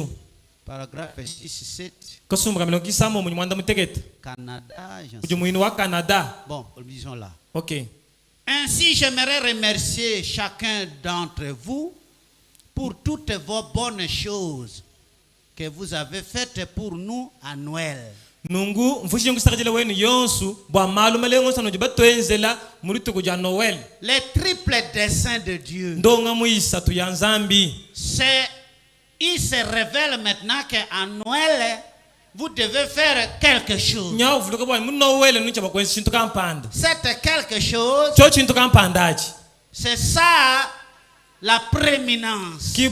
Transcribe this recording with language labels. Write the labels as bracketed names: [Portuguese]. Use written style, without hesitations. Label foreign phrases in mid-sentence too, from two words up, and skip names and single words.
[French] Paragraphe 6 7. Canada. Bon, lisons là. Ok. Ainsi, j'aimerais remercier chacun d'entre vous pour toutes vos bonnes choses que vous avez faites pour nous à Noël. [Luba-Lulua] nungu mfushi ngusakajela wenu yonsu bwa malu malengo sano jibatwenzela muri tukuja Noël. [French] Les triples desseins de Dieu. [Luba-Lulua] Ndonga muisa tu ya nzambi. [French] Il se révèle maintenant qu'à Noël vous devez faire quelque chose. C'est quelque chose. C'est ça la prééminence.